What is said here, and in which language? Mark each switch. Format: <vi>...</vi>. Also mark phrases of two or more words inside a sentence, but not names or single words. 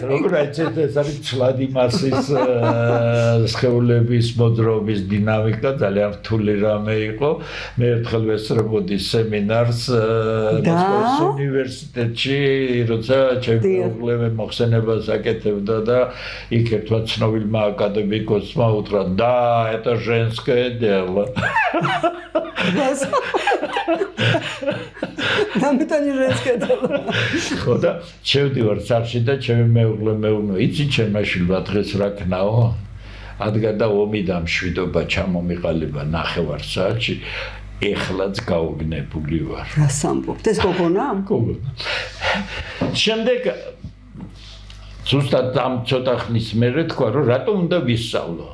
<ka>როგორ ეს არის ცვლადი მასის სხეულების მოძრაობის დინამიკა ძალიან რთული რამე იყო. მე ერთხელ ვესწრებოდი სემინარს მოსკოვის უნივერსიტეტში, როცა ჩემი მეუღლე მოხსენებას აკეთებდა და იქ ერთმა ცნობილმა აკადემიკოსმა უთხრა და</ka> <ru>это женское дело. დამიტანი женское дело.</ru> <ka>ხოდა შევდივარ სახლში და ჩემი მეუღლე მეუბნა, იცი ჩემმა შვილმა დღეს რა ქნაო? ადგა და ომი და მშვიდობა ჩამომიყალიბა 9 საათში. ეხლაც გაუგნებული ვარ. რას ამბობთ? ეს გოგონა? გოგონა. შემდეგ ზუსტად ამ ცოტა ხნის მერე თქვა რომ რატომ უნდა ვისწავლო?</ka>